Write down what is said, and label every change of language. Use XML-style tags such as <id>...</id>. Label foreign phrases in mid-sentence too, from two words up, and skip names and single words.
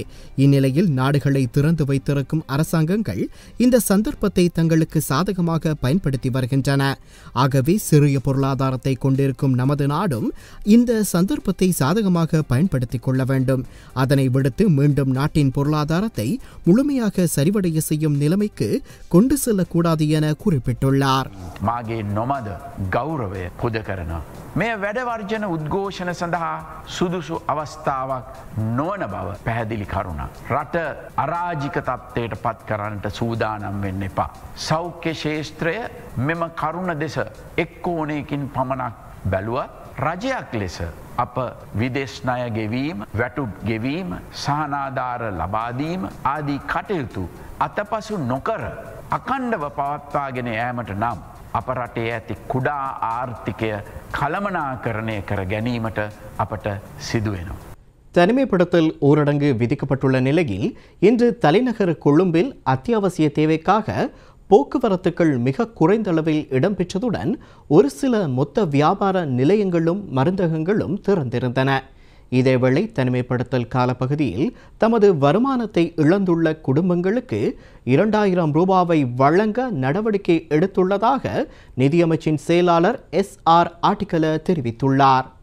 <ta>இந்நிலையில் நாடுகளை திறந்து வைத்திருக்கும் அரசாங்கங்கள் இந்த சந்தர்ப்பத்தை தங்களுக்கு சாதகமாக பயன்படுத்தி வருகின்றன. ஆகவே சிறிய பொருளாதாரத்தை கொண்டிருக்கும் நமது நாடும் இந்த சந்தர்ப்பத்தை சாதகமாக பயன்படுத்திக் கொள்ள வேண்டும். அதனை விடுத்து மீண்டும் நாட்டின் பொருளாதாரத்தை முழுமையாக சரிவடைய செய்யும் நிலைமைக்கு கொண்டு செல்லக்கூடாது என குறிப்பிட்டுள்ளார்.</ta> <si>මේ වැඩවර්ජන උද්ඝෝෂණ සඳහා සුදුසු අවස්ථාවක් නොවන බව පැහැදිලි කරුණක්. රට අරාජික තත්ත්වයට පත් කරන්නට සූදානම් වෙන්න එපා. සෞඛ්‍ය ශේෂ්ත්‍රය මෙම කරුණ දෙස එක් කෝණයකින් පමණක් බැලුවත් රජයක් ලෙස අප විදේශ ණය ගෙවීම, වැටුප් ගෙවීම, සහනාධාර ලබා දීම ආදී කටයුතු අතපසු නොකර අඛණ්ඩව පවත්වාගෙන යාමට නම් අප රටේ ඇති කුඩා ආර්ථිකය කළමනාකරණය කර ගැනීමට අපට සිදුවෙනවා.</si> <ta>தனிமைப்படுத்தல் ஊரடங்கு விதிக்கப்பட்டுள்ள நிலையில் இன்று தலைநகர் கொழும்பில் அத்தியாவசிய தேவைக்காக போக்குவரத்துக்கள் மிக குறைந்த அளவில் இடம்பெற்றதுடன் ஒரு சில மொத்த வியாபார நிலையங்களும் மருந்தகங்களும் திறந்திருந்தன. இதேவேளை தனிமைப்படுத்தல் காலப்பகுதியில் தமது வருமானத்தை இழந்துள்ள குடும்பங்களுக்கு 2000 ரூபாவை வழங்க நடவடிக்கை எடுத்துள்ளதாக நிதியமைச்சின் செயலாளர் SR ஆட்டிக்கல தெரிவித்துள்ளார்.</ta>